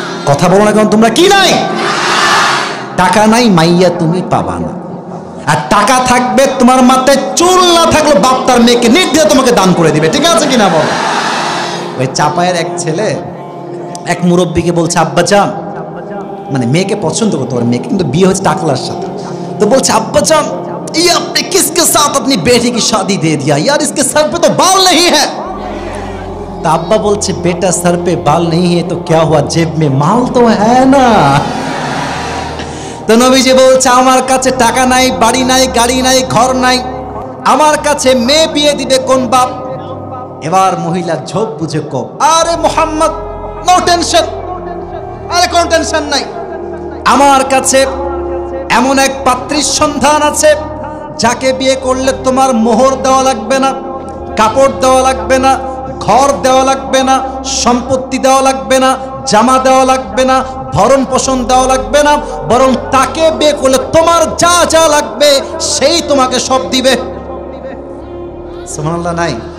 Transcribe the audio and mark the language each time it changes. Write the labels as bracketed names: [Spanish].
[Bangla] কথা বলো না কেন তোমরা, কি নাই? টাকা নাই, মাইয়া তুমি পাবা না। আর টাকা থাকবে, তোমার মাথায় চুল না থাকলে বাপ তার মেয়েকে নির্দ্বিধায় তোমাকে দান করে দিবে, ঠিক আছে কিনা বল? ওই চাপায়ের এক ছেলে এক মুরব্বীকে বলছে আব্বাজান, মানে মেয়েকে পছন্দ করতে পারে, মেয়ে কিন্তু বিয়ে হচ্ছে টাকলার সাথে। তো বলছে আব্বাজান [Hindi] ये आपने किसके साथ अपनी बेटी की शादी दे दिया यार, इसके सर पे तो बाल नहीं है। तो अब्बा बोलছে बेटा सर पे बाल नहीं है तो क्या हुआ, जेब में माल तो है ना। [Bangla] তো নবীজি বলছে আমার কাছে টাকা নাই, বাড়ি নাই, গাড়ি নাই, ঘর নাই, আমার কাছে মেয়ে বিয়ে দিবে কোন বাপ? এবার মহিলা ঝোপ বুঝে কোপ, আরে মোহাম্মদ নো টেনশন, আরে কোন টেনশন নাই, আমার কাছে এমন এক পাত্রীর সন্ধান আছে যাকে বিয়ে করলে তোমার মোহর দেওয়া লাগবে না, কাপড় দেওয়া লাগবে না, ঘর দেওয়া লাগবে না, সম্পত্তি দেওয়া লাগবে না, জামা দেওয়া লাগবে না, ভরণ পোষণ দেওয়া লাগবে না, বরং তাকে বিয়ে করলে তোমার যা যা লাগবে সেই তোমাকে সব দিবে। সুবহানাল্লাহ নাই?